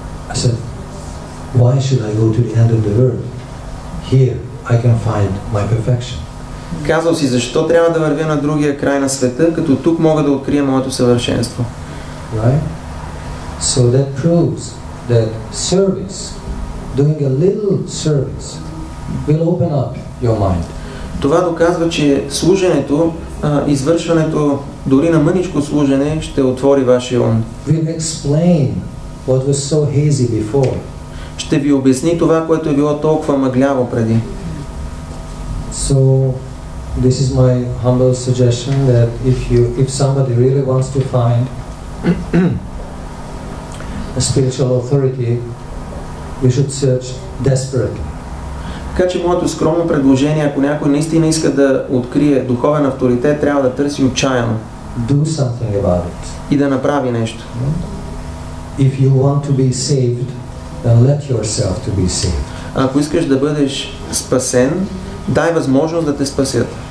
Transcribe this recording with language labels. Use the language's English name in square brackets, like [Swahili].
[English] I said, "Why should I go to the end of the world? Here I can find my perfection." [Bulgarian] Казал си, защо трябва да вървя на другия край на света, като тук мога да открия моето съвършенство. [English] Right? So that proves that service, doing a little service, will open up your mind. [Bulgarian] Това доказва, че служенето, извършването дори на мъничко служене ще отвори вашия ум. [English] Will explain what was so hazy before. [Bulgarian] Ще ви обясни това, което е било толкова мъгляво преди. [English] So this is my humble suggestion that if somebody really wants to find a spiritual authority, you should search desperately. [Bulgarian] Така че моето скромно предложение, ако някой наистина иска да открие духовен авторитет, трябва да търси отчаяно. [English] Do something about it. [Bulgarian] И да направи нещо. [English] If you want to be saved, then let yourself to be saved. [Bulgarian] Ако искаш да бъдеш спасен, дай възможност да те спасят.